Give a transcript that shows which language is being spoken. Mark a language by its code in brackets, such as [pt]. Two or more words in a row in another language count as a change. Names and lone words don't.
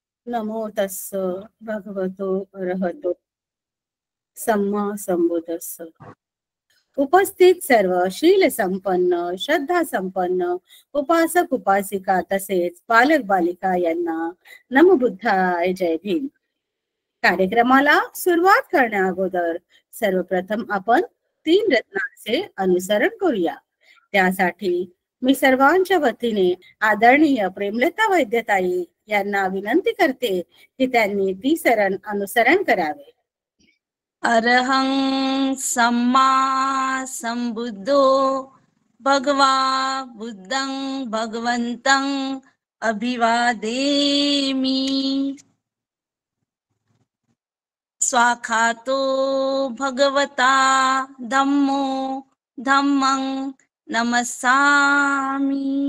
[pi] नमो तस्स भगवतो अरहतो सम्मा संबुद्धस्स. [mr] उपस्थित सर्व शील संपन्न, श्रद्धा संपन्न उपासक उपासिका तसेच बालक बालिका यांना [pi] नमो बुद्धाय, [mr] जय भीम. कार्यक्रमाला सुरुवात करण्या अगोदर सर्वप्रथम आपण 3 रत्नांचे अनुसरण करूया. त्यासाठी मी सर्वांच्या वतीने आदरणीय प्रेमलता वैद्यताई यांना विनंती करते की त्यांनी ती अनुसरण करावे. [pi] अरहं सम्मा संबुद्धो भगवा बुद्धं भगवन्तं अभिवादेमि. स्वाखातो भगवता धम्मो धम्मं नमस्सामि.